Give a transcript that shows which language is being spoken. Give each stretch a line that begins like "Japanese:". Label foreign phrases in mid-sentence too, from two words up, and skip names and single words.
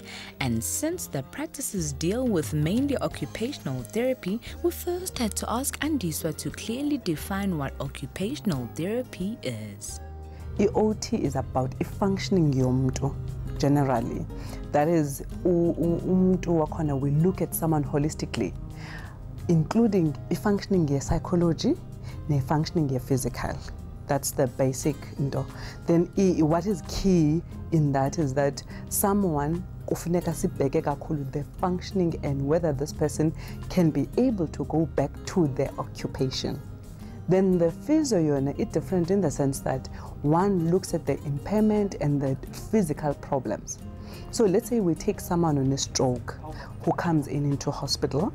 English: And since the practices deal with mainly occupational therapy, we first had to ask Andiswa to clearly define what occupational therapy is. OT is about functioning yomntu generally. That is,
Xhosa: umntu wakhona,
English: we look at someone holistically, including functioning your psychology, functioning your physical. That's the basic. Then what is key in that is that someone
Xhosa: kufuneka sibheke kakhulu
English: the functioning and whether this person can be able to go back to their occupation. Then the physio yona is different in the sense that one looks at the impairment and the physical problems. So let's say we take someone on a stroke who comes into hospital.